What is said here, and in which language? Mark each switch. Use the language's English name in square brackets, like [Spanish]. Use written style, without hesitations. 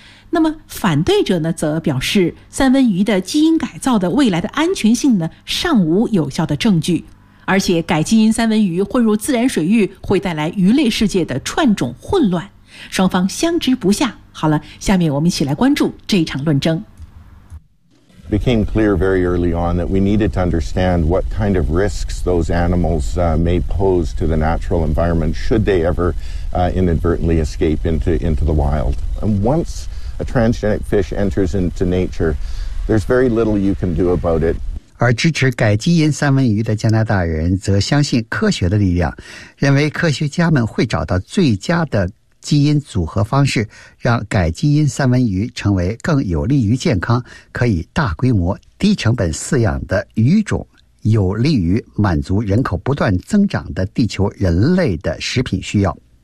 [Chinese] 那么反对者呢，则表示三文鱼的基因改造的未来的安全性呢，尚无有效的证据，而且改基因三文鱼混入自然水域会带来鱼类世界的串种混乱，双方相持不下。好了，下面我们一起来关注这场论争。 [English] Became clear very early on that we needed to understand what kind of risks those animals may pose to the natural environment should they ever inadvertently escape into the wild. And once a transgenic fish enters into nature, there's very little you can do about it. [Chinese] 而支持改基因三文鱼的加拿大人则相信科学的力量，认为科学家们会找到最佳的基因组合方式，让改基因三文鱼成为更有利于健康、可以大规模低成本饲养的鱼种，有利于满足人口不断增长的地球人类的食品需要。